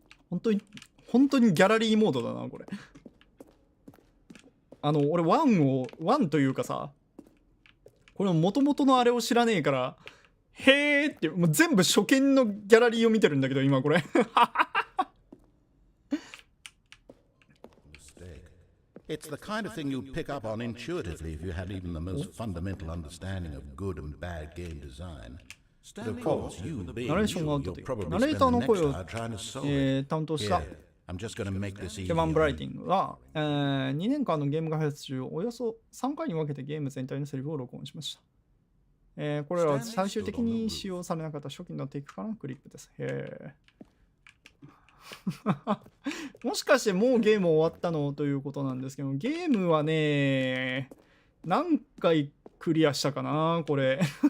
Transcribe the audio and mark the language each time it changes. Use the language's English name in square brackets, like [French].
[Japanese] 本当にギャラリーモードだなこれ。俺1というかさ、これ元々のあれを知らねえから、へーってもう全部初見のギャラリーを見てるんだけど今これ。 [English] It's the kind of thing you'd pick up on intuitively if you had even the most fundamental understanding of good and bad game design. But of course, you being you, you'll probably spend the next hour trying to solve it. [Japanese] 担当した [English] I'm just going to make this easy. [Japanese] ケバン・ブライティングは、2年間のゲーム開発中、およそ3回に分けてゲーム全体のセリフを録音しました。これらは最終的に使用されなかった初期のテイクからのクリップです。もしかしてもうゲーム終わったのということなんですけど、ゲームはね、何回クリアしたかなこれ。